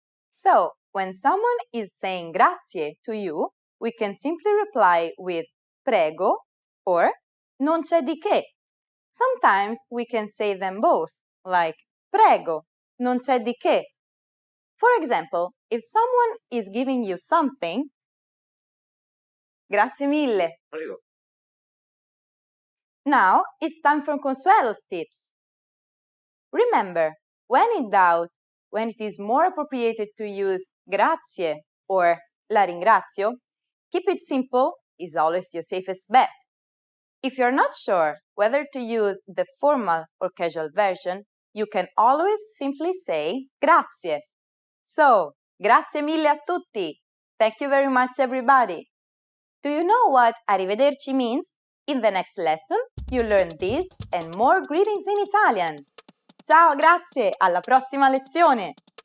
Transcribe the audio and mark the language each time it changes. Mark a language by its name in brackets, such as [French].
[English] So, when someone is saying grazie to you, we can simply reply with prego or [Italian] non c'è di che. [English] Sometimes we can say them both, like [Italian] prego, non c'è di che. [English] For example, if someone is giving you something, [Italian] grazie mille. Prego. [English] Now it's time for Consuelo's tips. Remember, when in doubt, when it is more appropriate to use grazie or [Italian] la ringrazio, [English] keep it simple is always your safest bet. If you're not sure whether to use the formal or casual version, you can always simply say grazie. [Italian] So, grazie mille a tutti. [English] Thank you very much, everybody. Do you know what arrivederci means? In the next lesson, you'll learn this and more greetings in Italian. [Italian] Ciao, grazie, alla prossima lezione!